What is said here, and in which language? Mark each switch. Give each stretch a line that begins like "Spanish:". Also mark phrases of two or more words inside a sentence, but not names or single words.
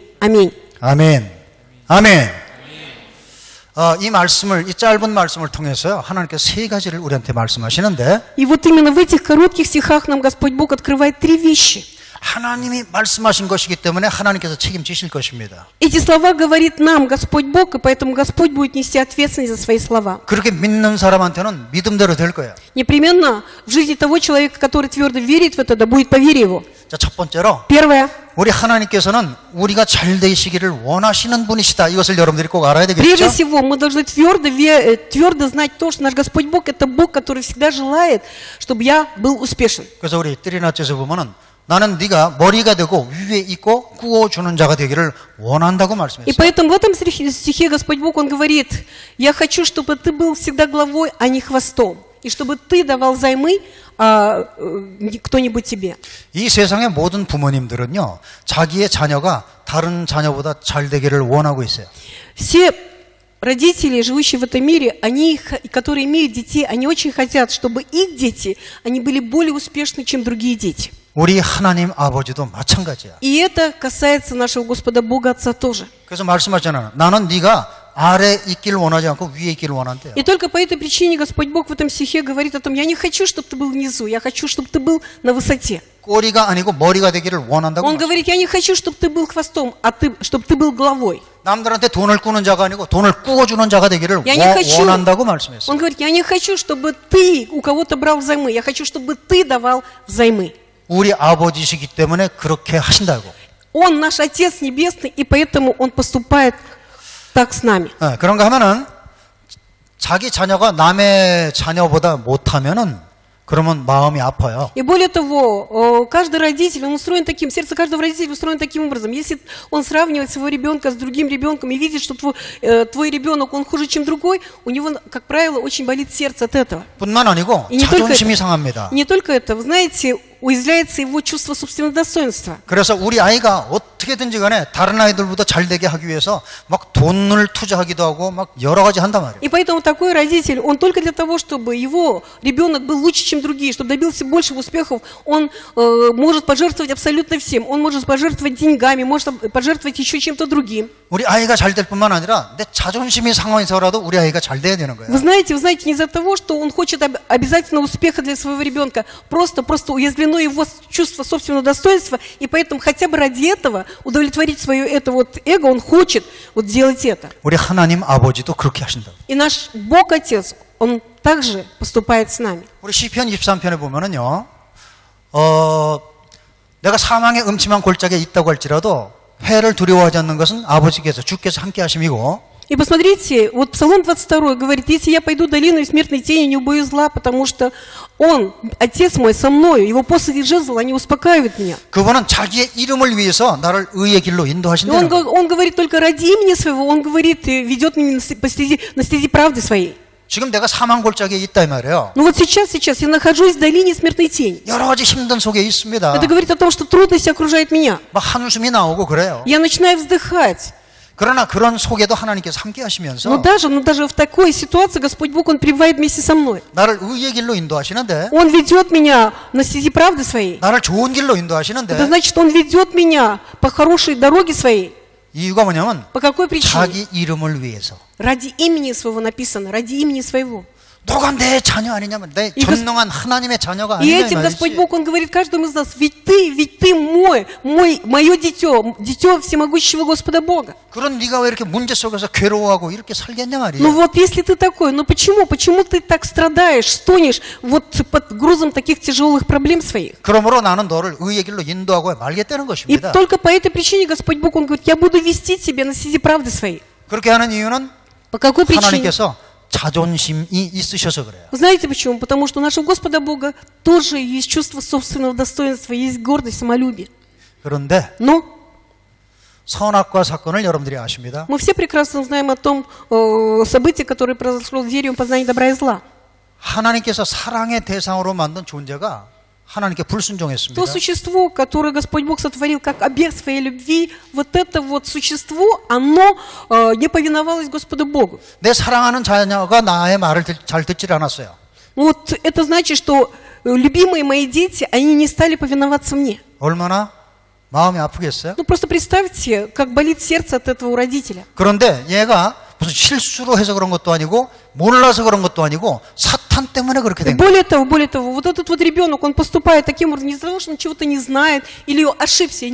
Russian: Аминь.
Korean: 아멘. 아멘. 이 말씀을, 이 짧은 말씀을 통해서요, 하나님께서 세 가지를 우리한테 말씀하시는데,
Russian: И вот именно в этих коротких стихах нам Господь Бог открывает три вещи.
Korean: 하나님이 말씀하신 것이기 때문에 하나님께서 책임지실 것입니다.
Russian: Эти слова говорит нам Господь Бог, и поэтому Господь будет нести ответственность за свои слова.
Korean: 그렇게 믿는 사람한테는 믿음대로 될 거예요.
Russian: Непременно в жизни того человека, который твердо верит в это, да будет по вере его.
Korean: 자, 첫 번째로,
Russian: Первое.
Korean: 우리 하나님께서는 우리가 잘 되시기를 원하시는 분이시다. 이것을 여러분들이 꼭 알아야
Russian: Прежде
Korean: 되겠죠?
Russian: всего, мы должны твердо знать то, что наш Господь Бог – это Бог, который всегда желает, чтобы я был успешен.
Korean: 그래서 우리 띠리나츠에서 보면은 나는 네가 머리가 되고 위에 있고 꾸어주는 자가 되기를 원한다고
Russian: И
Korean: 말씀했어요.
Russian: поэтому в этом стихе Господь Бог, Он говорит, я хочу, чтобы ты был всегда главой, а не хвостом. И чтобы ты давал займы кто-нибудь тебе.
Korean: 이 세상의 모든 부모님들은요, 자기의 자녀가 다른 자녀보다 잘 되기를 원하고 있어요.
Russian: Все родители, живущие в этом мире, которые имеют детей, они очень хотят, чтобы их дети, они были более успешны, чем другие дети.
Korean: 우리 하나님 아버지도 마찬가지야.
Russian: И это касается нашего Господа Бога Отца тоже.
Korean: 그래서 말씀하잖아요. 나는 네가 아래 있기를 원하지 않고 위에 있기를 원한대요.
Russian: И только по этой причине Господь Бог в этом стихе говорит о том, я не хочу, чтобы ты был внизу, я хочу, чтобы ты был на высоте.
Korean: 꼬리가 아니고 머리가 되기를 원한다고.
Russian: Он говорит, я не хочу, чтобы ты был хвостом, чтобы ты был головой.
Korean: 남들한테 돈을 꾸는 자가 아니고 돈을 꾸어주는 자가 되기를 원한다고 말씀했어요.
Russian: Он говорит, я не хочу, чтобы ты у кого-то брал взаймы, я хочу, чтобы ты давал взаймы.
Korean: 우리 아버지시기 때문에 그렇게 하신다고.
Russian: Он наш Отец Небесный, и поэтому Он поступает так с нами.
Korean: 그런가 하면은 자기 자녀가 남의 자녀보다 못하면은 그러면 마음이 아파요.
Russian: И более того, каждый родитель, он устроен таким, сердце каждого родителя устроено таким образом. Если он сравнивает своего ребенка с другим ребенком и видит, что твой ребенок, он хуже, чем другой, у него, как правило, очень болит сердце от этого.
Korean: 뿐만 아니고 자존심이 상합니다.
Russian: И не только это, вы знаете, уязвляется его чувство собственного достоинства.
Korean: 그래서 우리 아이가 어떻게든지 간에 다른 아이들보다 잘 되게 하기 위해서 막 돈을 투자하기도 하고 막 여러 가지 한단 말이에요.
Russian: И поэтому такой родитель, он только для того, чтобы его ребенок был лучше, чем другие, чтобы добился больших успехов, он может пожертвовать абсолютно всем. Он может пожертвовать деньгами, может пожертвовать еще чем-то другим.
Korean: 우리 아이가 잘 될 뿐만 아니라 내 자존심이 상해서라도 우리 아이가 잘 돼야 되는 거예요.
Russian: Вы знаете, не из-за того, что он хочет обязательно успеха для своего ребенка, просто уязвлено его чувство собственного достоинства, и поэтому хотя бы ради этого удовлетворить свое это вот эго, он хочет вот делать это.
Korean: 우리 하나님 아버지도 그렇게 하신다.
Russian: И наш Бог Отец, Он также поступает с нами.
Korean: 우리 시편 23편에 보면은요, 내가 사망의 음침한 골짜기에 있다고 할지라도 해를 두려워하지 않는 것은 아버지께서 주께서 함께 하심이고,
Russian: И посмотрите, вот Псалом 22 говорит, если я пойду долиной смертной тени, не убоюсь зла, потому что Он, Отец мой, со мною, Его посох и жезл, они успокаивают меня.
Korean: 그분은 자기의 이름을 위해서 나를 의의 길로
Russian: И
Korean: 인도하신다는 거예요.
Russian: он говорит только ради имени своего, Он говорит, ведет меня на стези правды своей.
Korean: 지금 내가 사망골짜기에 있다 이 말이에요.
Russian: Ну вот сейчас я нахожусь в долине смертной тени.
Korean: 여러 가지 힘든 속에 있습니다.
Russian: Это говорит о том, что трудности окружают меня.
Korean: 막 한숨이 나오고 그래요.
Russian: Я начинаю вздыхать.
Korean: 그러나 그런 속에도 하나님께서 함께 하시면서
Russian: Но даже в такой ситуации Господь Бог, Он пребывает вместе со мной.
Korean: 나를 의의 길로 인도하시는데,
Russian: Он ведет меня на стези правды своей.
Korean: 나를 좋은 길로
Russian: Это
Korean: 인도하시는데,
Russian: значит, что Он ведет меня по хорошей дороге своей.
Korean: 이유가 뭐냐면
Russian: По какой причине?
Korean: 자기 이름을 위해서.
Russian: Ради имени своего написано, ради имени своего.
Korean: 너가 내 자녀 아니냐면 내
Russian: И
Korean: 전능한 하나님의 자녀가
Russian: И
Korean: 아니냐 이
Russian: этим Господь
Korean: 말이지.
Russian: Бог, Он говорит каждому из нас, ведь ты мое дитё всемогущего Господа Бога.
Korean: 그런 네가 왜 이렇게 문제 속에서 괴로워하고 이렇게 살겠냐 말이야.
Russian: Ну вот, если ты такой, ну почему ты так страдаешь, стонешь вот под грузом таких тяжелых проблем своих?
Korean: 그러므로 나는 너를 의의 길로 인도하고 말겠다는
Russian: И
Korean: 것입니다.
Russian: только по этой причине Господь Бог, Он говорит, я буду вести тебя на стези правды своей.
Korean: 그렇게 하는 이유는
Russian: По какой причине?
Korean: 하나님께서 자존심이 있으셔서 그래요.
Russian: Знаете почему? Потому что у нашего Господа Бога тоже есть чувство собственного достоинства, есть гордость, самолюбие.
Korean: 그런데
Russian: Но
Korean: 선악과 사건을 여러분들이 아십니다.
Russian: мы все прекрасно знаем о том событии, которое произошло в дереве познания добра и зла.
Korean: 하나님께서 사랑의 대상으로 만든 존재가 하나님께 불순종했습니다.
Russian: То существо, которое Господь Бог сотворил как объект своей любви, вот это вот существо, оно не повиновалось Господу Богу.
Korean: 내 사랑하는 자녀가 나의 말을 잘 듣질 않았어요.
Russian: Вот это значит, что любимые мои дети, они не стали повиноваться мне.
Korean: 얼마나 마음이 아프겠어요?
Russian: Ну просто представьте, как болит сердце от этого у родителя.
Korean: 그런데 얘가 무슨 실수로 해서 그런 것도 아니고 몰라서 그런 것도 아니고 사탄 때문에 그렇게 된 거예요.
Russian: Более того, вот этот вот ребенок, он поступает таким образом не из-за того, что он чего-то не знает или ошибся.